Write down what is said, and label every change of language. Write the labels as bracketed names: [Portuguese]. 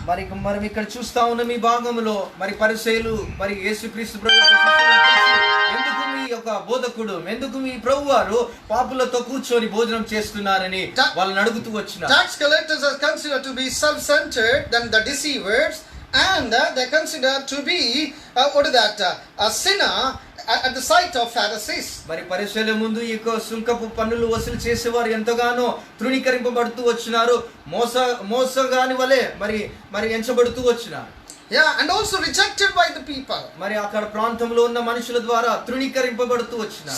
[Telugu] మరి మనం ఇక్కడ చూస్తా ఉన్నాం ఈ భాగంలో మరి పరిసయ్యులు మరి యేసుక్రీస్తు ప్రభు యొక్క శిష్యులను పిలిచి, ఎందుకు మీ యొక్క బోధకుడు, ఎందుకు మీ ప్రభు వారు పాపులతో కూర్చొని భోజనం చేస్తున్నారని వాళ్ళని అడుగుతూ వచ్చినారు. [English] Tax collectors are considered to be self-centered than the deceivers, and they considered to be a sinner at the sight of Pharisees. [Telugu] మరి పరిసయ్యుల ముందు ఈ సుంకపు పన్నులు వసూలు చేసేవారు ఎంతగానో తృణీకరింపబడుతూ వచ్చినారు, మోసగాని వలె మరి ఎంచబడుతూ వచ్చినారు. [English] Yeah, and also rejected by the people. [Telugu] మరి అక్కడ ప్రాంతంలో ఉన్న మనుషుల ద్వారా తృణీకరింపబడుతూ వచ్చినారు.